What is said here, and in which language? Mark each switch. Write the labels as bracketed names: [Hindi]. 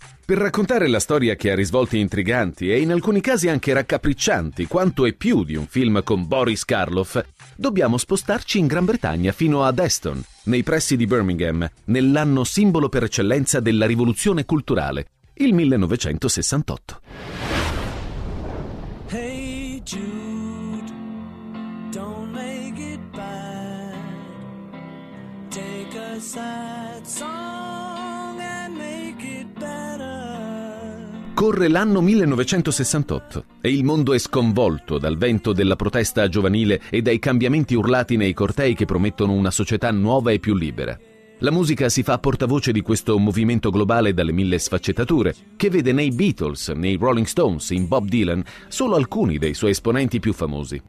[Italian] Per raccontare la storia che ha risvolti intriganti e in alcuni casi anche raccapriccianti, quanto è più di un film con Boris Karloff, dobbiamo spostarci in Gran Bretagna fino ad Aston, nei pressi di Birmingham, nell'anno simbolo per eccellenza della rivoluzione culturale, il 1968. [English] Hey Jude, don't make it bad. Take a sad song and make it better. [Italian] Corre l'anno 1968 e il mondo è sconvolto dal vento della protesta giovanile e dai cambiamenti urlati nei cortei che promettono una società nuova e più libera. La musica si fa portavoce di questo movimento globale dalle mille sfaccettature, che vede nei Beatles, nei Rolling Stones, in Bob Dylan, solo alcuni dei suoi esponenti più famosi.